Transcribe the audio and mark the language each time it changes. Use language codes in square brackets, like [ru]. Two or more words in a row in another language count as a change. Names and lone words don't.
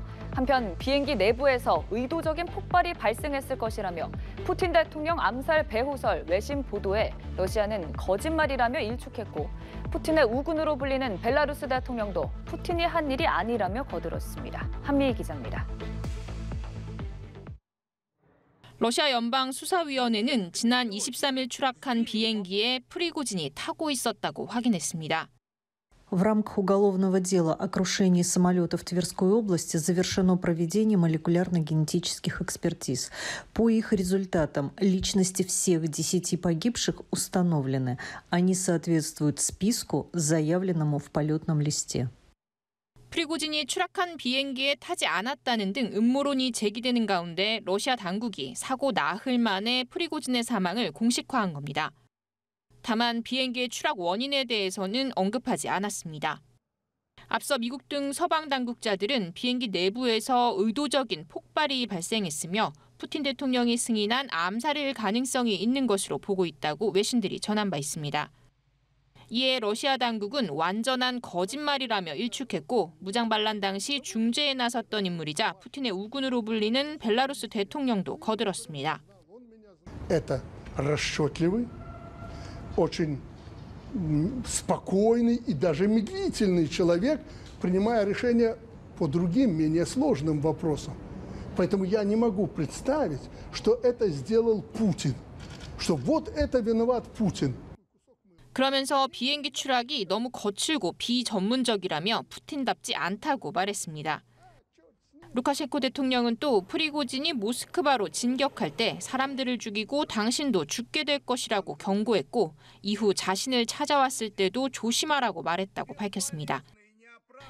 [ko] 한편 비행기 내부에서 의도적인 폭발이 발생했을 것이라며 푸틴 대통령 암살 배후설 외신 보도에 러시아는 거짓말이라며 일축했고 푸틴의 우군으로 불리는 벨라루스 대통령도 푸틴이 한 일이 아니라며 거들었습니다. 한미희 기자입니다. 러시아 연방수사위원회는 지난 23일 추락한 비행기에 프리고진이 타고 있었다고 확인했습니다. [ru] В рамках уголовного дела о крушении самолета в Тверской области завершено проведение молекулярно-генетических экспертиз. По их результатам личности всех 10 погибших установлены. Они соответствуют списку, заявленному в полетном листе. [ko] 프리고진이 추락한 비행기에 타지 않았다는 등 음모론이 제기되는 가운데 러시아 당국이 사고 나흘 만에 프리고진의 사망을 공식화한 겁니다. 다만 비행기의 추락 원인에 대해서는 언급하지 않았습니다. 앞서 미국 등 서방 당국자들은 비행기 내부에서 의도적인 폭발이 발생했으며 푸틴 대통령이 승인한 암살일 가능성이 있는 것으로 보고 있다고 외신들이 전한 바 있습니다. 이에 러시아 당국은 완전한 거짓말이라며 일축했고 무장 반란 당시 중재에 나섰던 인물이자 푸틴의 우군으로 불리는 벨라루스 대통령도 거들었습니다. [ru] Это расчетливый, очень спокойный и даже медлительный человек, принимая решения по другим, менее сложным вопросам. Поэтому я не могу представить, что это сделал Путин, что вот это виноват Путин. [ko] 그러면서 비행기 추락이 너무 거칠고 비전문적이라며 푸틴답지 않다고 말했습니다. 루카셴코 대통령은 또 프리고진이 모스크바로 진격할 때 사람들을 죽이고 당신도 죽게 될 것이라고 경고했고 이후 자신을 찾아왔을 때도 조심하라고 말했다고 밝혔습니다.